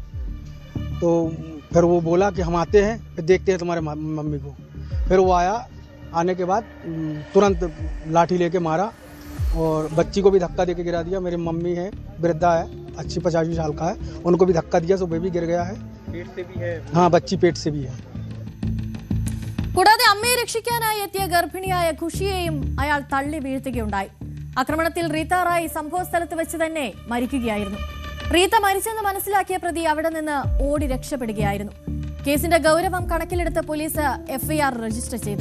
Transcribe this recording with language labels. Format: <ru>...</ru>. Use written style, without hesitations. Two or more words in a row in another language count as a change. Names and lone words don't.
<hi>तो फिर वो बोला कि हम आते हैं, फिर देखते हैं तुम्हारे मम्मी को. फिर वो आया. आने के बाद तुरंत लाठी लेके मारा और बच्ची को भी धक्का देके गिरा दिया. मेरी मम्मी है, वृद्धा है, 80-85 साल का है, उनको भी धक्का दिया, सो बेबी गिर गया है. पेट से भी है? हाँ, बच्ची पेट से भी है.</hi> <ml>കൂടാതെ അമ്മയെ രക്ഷിക്കാനായി എത്തിയ ഗർഭിണിയായ ഖുഷിയെയും അയാൾ തള്ളി വീഴ്ത്തുകയുണ്ടായി. ആക്രമണത്തിൽ റീത്ത റായ് സംഭവ സ്ഥലത്ത് വെച്ച് തന്നെ മരിക്കുകയായിരുന്നു. റീത്ത മരിച്ചെന്ന് മനസ്സിലാക്കിയ പ്രതി അവിടെ നിന്ന് ഓടി രക്ഷപ്പെടുകയായിരുന്നു. കേസിന്റെ ഗൗരവം കണക്കിലെടുത്ത് പോലീസ് എഫ്ഐആർ രജിസ്റ്റർ ചെയ്തു.</ml>